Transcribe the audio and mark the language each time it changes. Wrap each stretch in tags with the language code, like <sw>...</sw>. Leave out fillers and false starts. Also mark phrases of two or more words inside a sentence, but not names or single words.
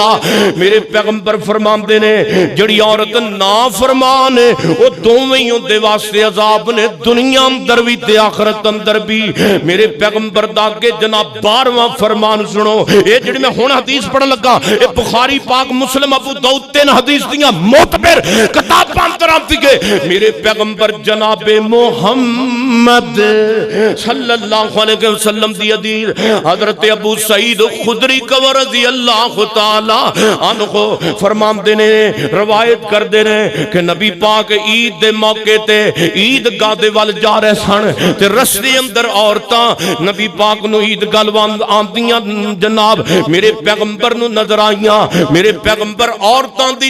<pa>میرے پیغمبر فرماندے نے جڑی عورت نافرمان ہے وہ دوویں ہی اوہدے واسطے عذاب نے دنیا اندر بھی تے آخرت اندر بھی. میرے پیغمبر دا کے جناب 12واں فرمان سنو یہ جہڑی میں ہن حدیث پڑھن لگا یہ بخاری پاک مسلم ابو داؤد 3 حدیث دیاں معتبر کتاباں اندر آتی ہے میرے پیغمبر جنابے محمد</pa> <ar>صلى الله عليه وسلم</ar> <pa>دی حدیث حضرت ابو سعید خدری کور</pa> <ar>رضي الله تعالى عنه</ar> <pa>فرماتے نے روایت کرتے نے کہ نبی پاک عید دے موقعے تے عیدگاہ دے ول جا رہے سن تے رستے اندر عورتاں نبی پاک نوں عیدگاہ آندیاں جناب میرے پیغمبر نوں نظر آئیاں میرے پیغمبر عورتاں دی</pa>